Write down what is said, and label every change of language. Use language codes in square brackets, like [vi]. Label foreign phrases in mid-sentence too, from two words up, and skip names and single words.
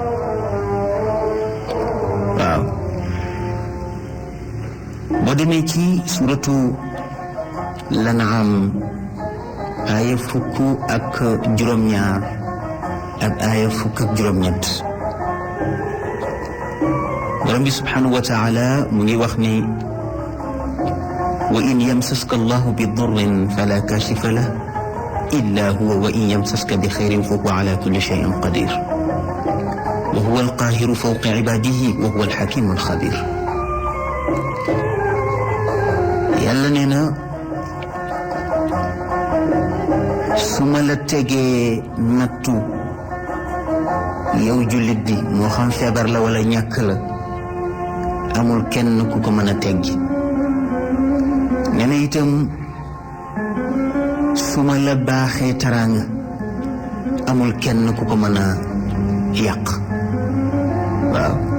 [wo] waaw boo demee ci suratu Lan'am aaya fukk ak juróom-ñaar ak aaya fukk ak juróom-ñett borom bi [ar] سبحانه وتعالى [wo] mu ngi wax ni [ar] وَإِن يَمْسَسْكَ اللَّهُ بِضُرٍّ فَلَا كَاشِفَ لَهُ إِلَّا هُوَ وَإِن يَمْسَسْكَ بِخَيْرٍ فَهُوَ عَلَىٰ كُلِّ شَيْءٍ قَدِيرٌ وَهُوَ الْقَاهِرُ فَوْقَ عِبَادِهِ وَهُوَ الْحَكِيمُ الْخَبِيرُ [wo] yàlla nee na su ma la tegee nattu yow jullit bi moo xam feebar la wala ñàkk la amul kenn ku ko mën a teggi nee na itam su ma la baaxee taraanga amul kenn ku ko mën a yàq waaw